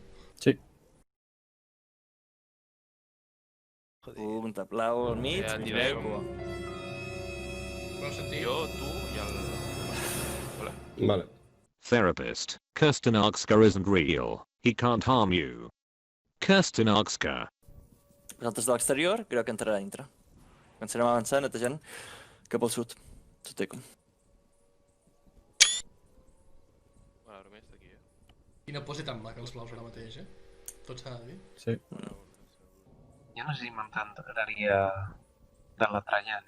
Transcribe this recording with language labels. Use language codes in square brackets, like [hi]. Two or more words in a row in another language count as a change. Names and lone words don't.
[ca] Sí. Punta blau al mig, Ja i direm. cua. Vols sentir? Jo, tu i el... Hola. Vale. [en] Therapist, Kirsten Arkska isn't real. He can't harm you. Kirsten Arkska. [ca] Els altres de l'exterior, crec que entrarà dintre. Començarem a avançar, netejant cap al sud. Soteco. Bueno, només d'aquí, Quina pose tan maca els blaus ara mateix, Tot s'ha de dir. Sí. Jo no sé si m'entendria de la Trajan,